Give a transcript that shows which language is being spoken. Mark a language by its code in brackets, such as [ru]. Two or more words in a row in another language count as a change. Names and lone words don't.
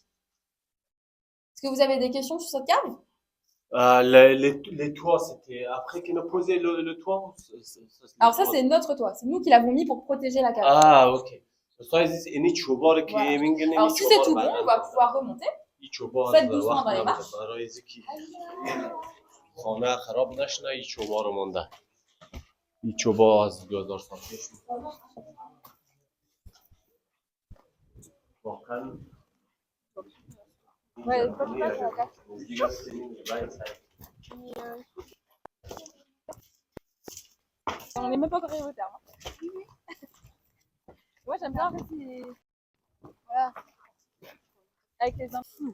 [fr] Est-ce que vous avez des questions sur cette cave? Les toits, c'était après qu'ils ont posé le toit. Alors ça, c'est notre toit. C'est nous qui l'avons mis pour protéger la cave. Ah, ok. Voilà. Alors si c'est tout bon, on va pouvoir remonter. Faites doucement dans les marches. [fa] خانه خراب نشنه این چوبا رو مونده این چوبا از 2000 سال پیش واقعا [fr] Ouais, on n'est même pas encore arrivé au terme. Moi j'aime bien en fait, voilà. Avec les infos.